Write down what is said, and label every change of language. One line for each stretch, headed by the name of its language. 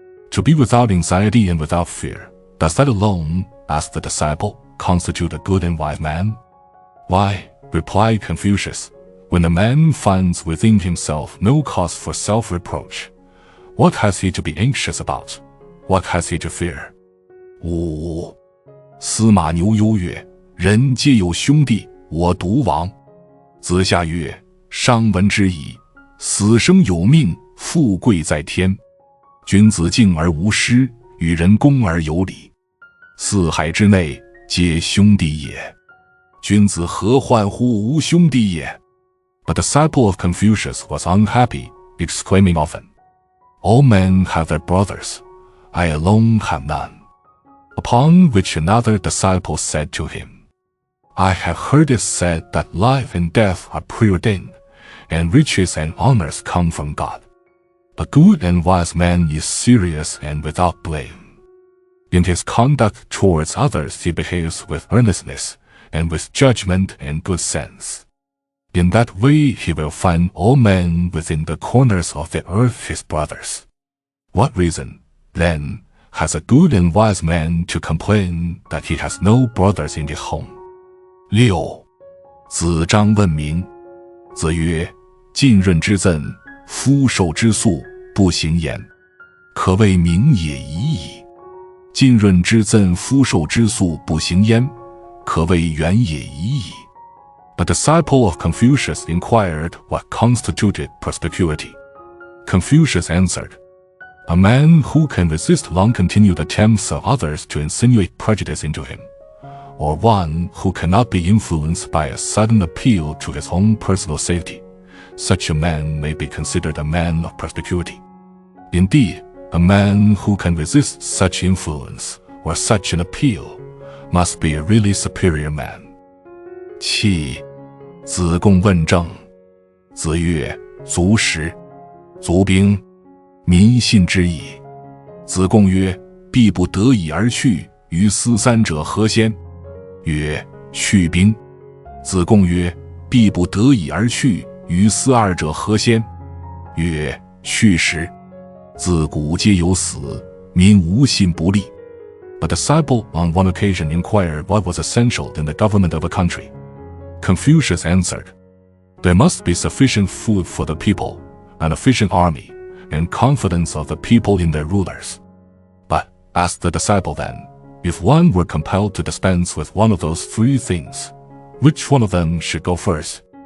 English: To be without anxiety and without fear, does that alone, asked the disciple, constitute a good and wise man? Why, replied Confucius, when a man finds within himself no cause for self-reproach, what has he to be anxious about? What has he to fear? 5.
Chinese: 司马牛忧曰：人皆有兄弟，我独亡。子夏曰：商闻之矣，死生有命，富贵在天。君子敬而无失，与人恭而有礼。四海之内，皆兄弟也。君子何患乎无兄弟也？
English: But the disciple of Confucius was unhappy, exclaiming often, "All men have their brothers, I alone have none." Upon which another disciple said to him, "I have heard it said that life and death are preordained, and riches and honors come from God. A good and wise man is serious and without blame. In his conduct towards others he behaves with earnestness, and with judgment and good sense. In that way he will find all men within the corners of the earth his brothers. What reason, then, has a good and wise man to complain that he has no brothers in his home?"
Chinese: 6. 子张问明。子曰：浸润之赠，夫受之粟，不行焉，可谓明也已矣。浸润之赠，夫受之粟，不行焉，可谓远也已矣。
English: A disciple of Confucius inquired what constituted perspicuity. Confucius answered, "A man who can resist long-continued attempts of others to insinuate prejudice into him, or one who cannot be influenced by a sudden appeal to his own personal safety. Such a man may be considered a man of perspicuity. Indeed, a man who can resist such influence or such an appeal must be a really superior man."
Chinese: 7. 子贡问政。子曰：足食，足兵，民信之矣。子贡曰：必不得已而去，于斯三者何先？曰：去兵。子贡曰：必不得已而去，于斯二者何先？曰：去食。自古皆有死，民无信不立。
English: A disciple on one occasion inquired what was essential in the government of a country. Confucius answered, "There must be sufficient food for the people, an efficient army, and confidence of the people in their rulers." But, asked the disciple then, if one were compelled to dispense with one of those three things, which one of them should go first?